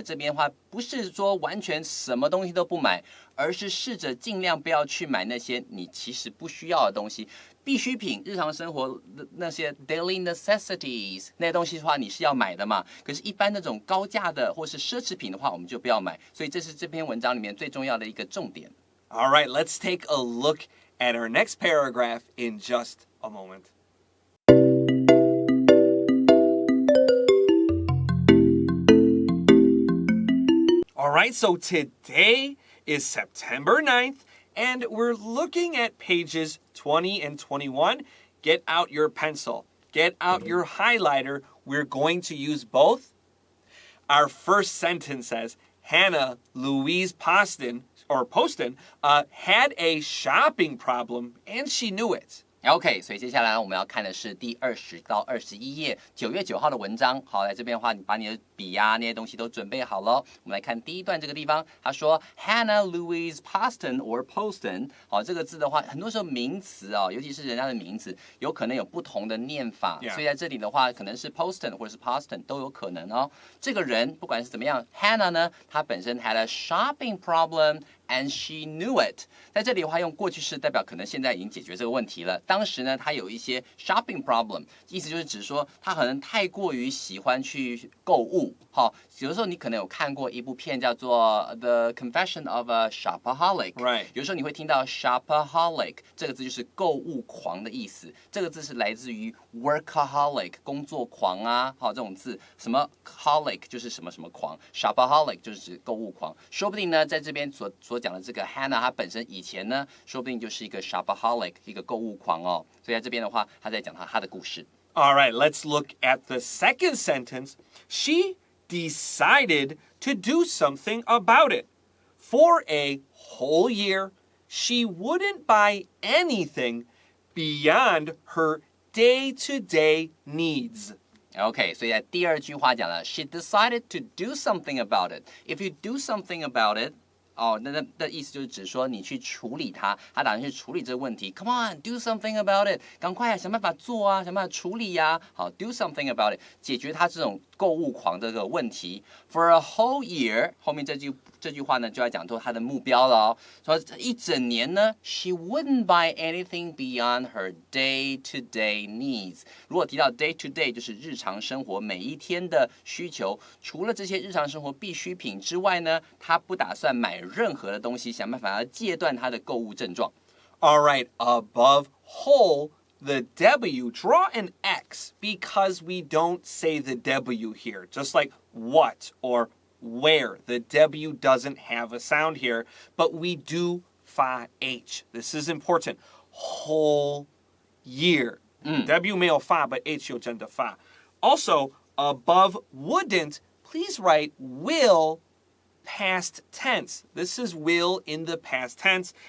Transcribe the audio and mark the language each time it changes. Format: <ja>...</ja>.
<zh>这边的话，不是说完全什么东西都不买，而是试着尽量不要去买那些你其实不需要的东西。必需品、日常生活的那些</zh> <en>daily necessities</en> <zh>那些东西的话，你是要买的嘛？可是，一般那种高价的或是奢侈品的话，我们就不要买。所以，这是这篇文章里面最重要的一个重点。</zh> <en>All right, let's take a look at our next paragraph in just a moment. All right, so today is September 9th, and we're looking at pages 20 and 21. Get out your pencil. Get out your highlighter. We're going to use both. Our first sentence says, Hannah Louise Poston had a shopping problem, and she knew it.</en> <zh>OK， 所以接下来我们要看的是第20到21页，9月9号的文章。好，来这边的话，你把你的笔啊那些东西都准备好了。我们来看第一段这个地方，他说 Hannah Louise Poston or Poston。好，这个字的话，很多时候名词哦，尤其是人家的名字，有可能有不同的念法。所以在这里的话，可能是 Poston 或者是 Poston 都有可能哦。这个人不管是怎么样 ，Hannah 呢，她本身</zh> <en>had a shopping problem。 And she knew it。</en> <zh>在这里的话，用过去式代表可能现在已经解决这个问题了。当时呢，她有一些</zh> <en>shopping problem，</en> <zh>意思就是指说她可能太过于喜欢去购物。好，有的时候你可能有看过一部片叫做《The Confession of a Shopaholic》。</zh> <en>Right。</en> <zh>有的时候你会听到 shopaholic 这个字就是购物狂的意思。这个字是来自于 workaholic 工作狂啊。好，这种字什么 holic 就是什么什么狂 ，shopaholic 就是指购物狂。说不定呢，在这边所讲的这个 Hannah， 她本身以前呢，说不定就是一个 shopaholic， 一个购物狂哦。所以在这边的话，她在讲她的故事。</zh> <en>All right, let's look at the second sentence. She decided to do something about it. For a whole year, she wouldn't buy anything beyond her day-to-day needs.OK，</en> <zh>所以在第二句话讲了</zh> <en>，She decided to do something about it. If you do something about it，</en> <zh>那意思就是指说你去处理它，他打算去处理这个问题。</zh> <en>Come on, do something about it，</en> <zh>赶快想办法做啊，想办法处理呀。好 ，</zh> <en>do something about it，</en> <zh>解决他这种购物狂的这个问题。</zh> <en>For a whole year，</en> <zh>后面这句话呢就要讲到他的目标了哦。说一整年呢</zh> <en>，She wouldn't buy anything beyond her day-to-day needs。</en> <zh>如果提到 day-to-day， 就是日常生活每一天的需求。除了这些日常生活必需品之外呢，他不打算买任何的东西，想办法要戒断他的购物症状。</zh> <en>All right, above whole, the W, draw an X because we don't say the W here, just like what or where. The W doesn't have a sound here, but we do fa H. This is important. Whole year.</en> <zh>W 没有发 but H 有真的发。</zh> <en>Also, above wouldn't, please write will past tense. This is will in the past tense.</en>